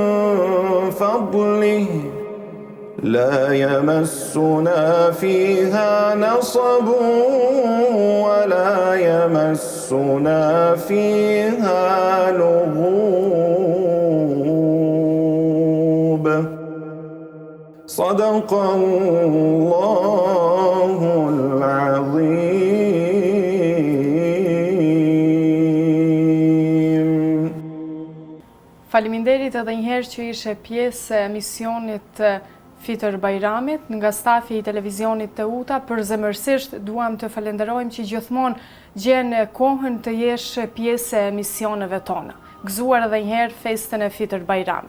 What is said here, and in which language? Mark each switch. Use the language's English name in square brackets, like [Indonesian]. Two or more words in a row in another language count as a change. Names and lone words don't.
[Arabic] فضله لا يمسنا فيها نصب ولا يمسنا فيها لغوب صدق الله العظيم. [Albanian] Faleminderit edhe njëherë që ishe pjesë e misionit Fitër Bajramit nga stafi I televizionit të UTA. Përzemërsisht duam të falenderojmë që gjithmonë gjen kohën të jesh pjesë e misioneve tona. Gëzuar edhe njëherë festën e Fitër Bajramit.